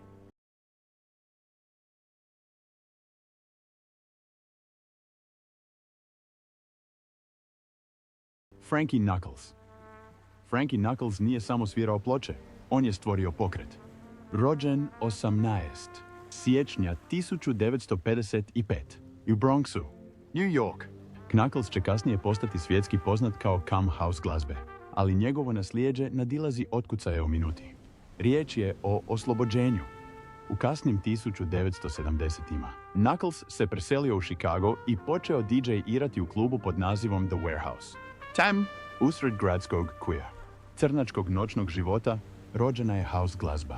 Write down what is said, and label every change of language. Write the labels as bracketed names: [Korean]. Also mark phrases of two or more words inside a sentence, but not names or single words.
[Croatian] Frankie Knuckles. Frankie Knuckles nije samo svirao ploče, on je stvorio pokret. Rođen 18. siječnja 1955 u Bronxu, New York. Knuckles će kasnije postati svjetski poznat kao come house glazbe, ali njegovo naslijeđe nadilazi otkucaje u minuti. Riječ je o oslobođenju. U kasnim 1970-ima Knuckles se preselio u Chicago i počeo DJ-irati u klubu pod nazivom The Warehouse. Tam, usred gradskog queer, crnačkog noćnog života, rođena je house glazba.